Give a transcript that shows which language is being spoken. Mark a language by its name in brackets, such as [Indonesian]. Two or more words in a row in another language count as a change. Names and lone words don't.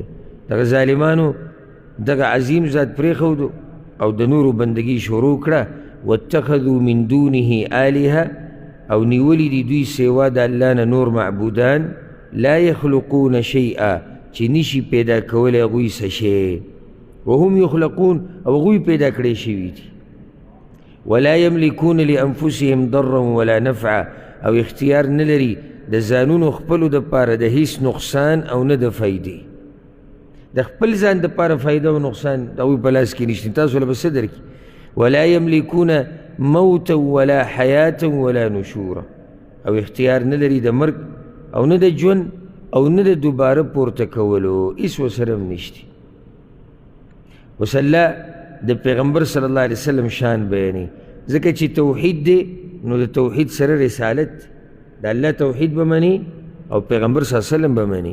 [Pashto] دغه ظالمانو دغه عظیم ذات پرېښودو او د نورو بندګي شروع کړه. [Arabic] واتخذوا من دونه آلهه، [Pashto] او نیولی دی دوی سوا د الله نه نور معبودان. [Arabic] لا یخلقون شیئا، [Pashto] چې نشي پیدا کولی هغوی څه شی. [Arabic] وهم یخلقون، [Pashto] او هغوی پیدا کړی شوي دي. [Arabic] ولا یملکون لانفسهم ضرا ولا نفعا، [Pashto] او اختیار نه لري د ځانونو خپلو دپاره د هیڅ نقصان او نه د فایدې. د خپل ځان دپاره فایده او نقصان د هغوی په لاس کې نشته. تاسو له به څه درکړي؟ [Arabic] ولا یملکون موتا ولا حیاتا ولا نشورا، [Pashto] او اختیار نه لري د مرګ او نه د ژوند او نه د دوباره پورته کولو، هېڅ ورسره هم نشته. اوس الله د پیغمبر [Arabic] صلی الله علیه وسلم [Pashto] شان بیانوي، ځکه چې توحید دی نو د توحید سره رسالت، د الله توحید به مني او پیغمبر [Arabic] صلی الله علیه وسلم [Pashto] به مني.